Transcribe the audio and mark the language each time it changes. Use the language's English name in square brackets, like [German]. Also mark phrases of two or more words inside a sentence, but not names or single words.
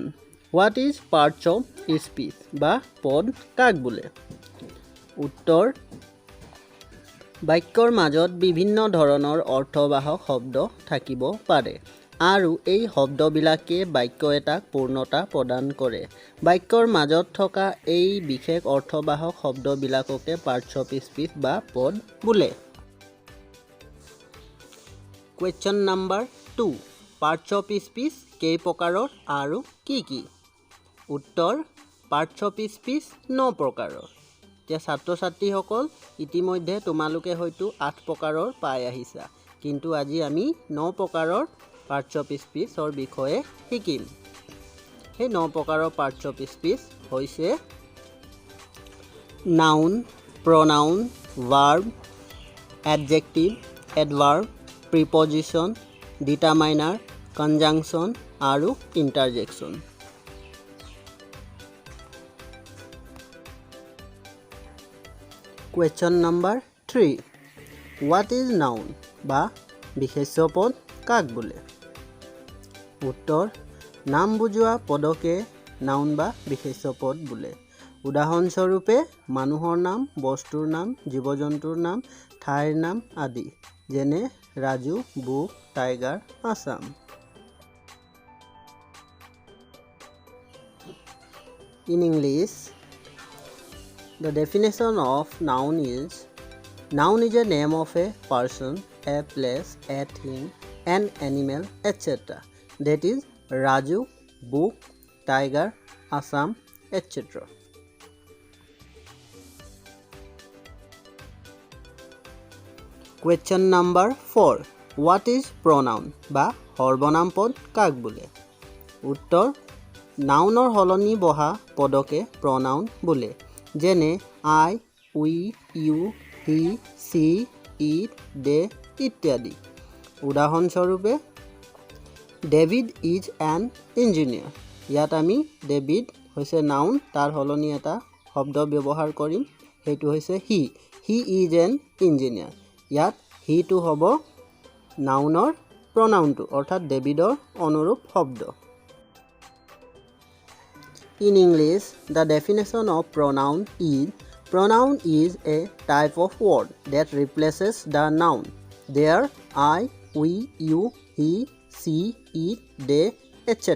[English] What is parts of speech [Assamese] বা পদ কাক বোলে? উত্তৰ, বাক্যৰ মাজত বিভিন্ন ধৰণৰ অৰ্থবাহক শব্দ থাকিব পাৰে আৰু এই শব্দবিলাকে বাক্য এটাক পূৰ্ণতা প্ৰদান কৰে। বাক্যৰ মাজত থকা এই বিশেষ অৰ্থবাহক শব্দবিলাককে [English] parts of speech [Assamese] বা পদ বোলে। [English] Question number 2. Parts of speech [Assamese] কেই প্ৰকাৰৰ আৰু কি কি? উত্তৰ, [English] parts of speech [Assamese] 9 প্ৰকাৰৰ। এতিয়া ছাত্ৰ ছাত্ৰীসকল ইতিমধ্যে তোমালোকে হয়তো 8 প্ৰকাৰৰ পাই আহিছা, কিন্তু আজি আমি 9 প্ৰকাৰৰ [English] parts of speechৰ [Assamese] বিষয়ে শিকিম। সেই 9 প্ৰকাৰৰ [English] parts of speech [Assamese] হৈছে [English] noun, pronoun, verb, adjective, adverb, preposition, determiner, conjunction [Assamese] আৰু interjection। [English] Question number 3. What is noun [Assamese] বা বিশেষ্য পদ কাক বোলে? উত্তৰ, নাম বুজোৱা পদকে নাউন বা বিশেষ্য পদ বোলে। উদাহৰণস্বৰূপে মানুহৰ নাম, বস্তুৰ নাম, জীৱ জন্তুৰ নাম, ঠাইৰ নাম আদি, যেনে ৰাজু, বুক, টাইগাৰ, আছাম। [English] In English, the definition of noun is a name of a person, a place, a thing, an animal, etc. That is Raju, book, tiger, Assam, etc. Question number 4. What is pronoun [Assamese] বা সৰ্বনাম পদ কাক বোলে? উত্তৰ, নাউনৰ সলনি বহা পদকে pronoun বোলে, যেনে [English] I, we, you, he, she, it, they [Assamese] ইত্যাদি। [English] উদাহৰণস্বৰূপে David is an engineer. [Assamese] ইয়াত আমি ডেভিড হৈছে নাউন, তাৰ সলনি এটা শব্দ ব্যৱহাৰ কৰিম, সেইটো হৈছে [English] he is an engineer. [Assamese] ইয়াত হিটো হ'ব নাউনৰ প্ৰনাউনটো, অৰ্থাৎ ডেভিডৰ অনুৰূপ শব্দ। [English] In English, the definition of pronoun is a type of word that replaces the noun. There, I, we, you, he, she, it, they, etc.